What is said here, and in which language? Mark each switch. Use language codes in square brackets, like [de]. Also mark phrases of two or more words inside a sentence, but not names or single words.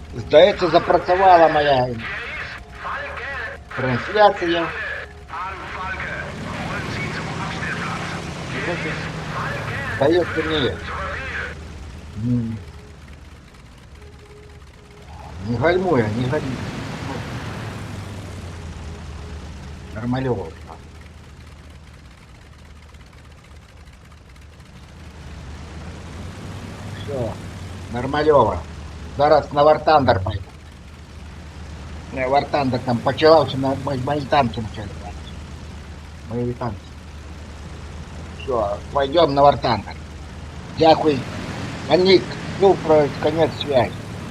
[uk] Здається, запрацювала моя [de] Hier ist Falke. [uk] трансляція. [de] An Falke. Rollen Sie zum Abstellplatz. Falke. [uk] Здається, ні. [de] Zu Befehl. [uk] Не гальмує, не гальмує. Нормальово. Все, нормальово. Зараз на Вартандер пойду. Не, Вартандер там почалався, на мої танки почали. Мої танки. [ru] Все, пойдем на Вартандер. [uk] Дякую. Аник, ну, про [ru] конец связи.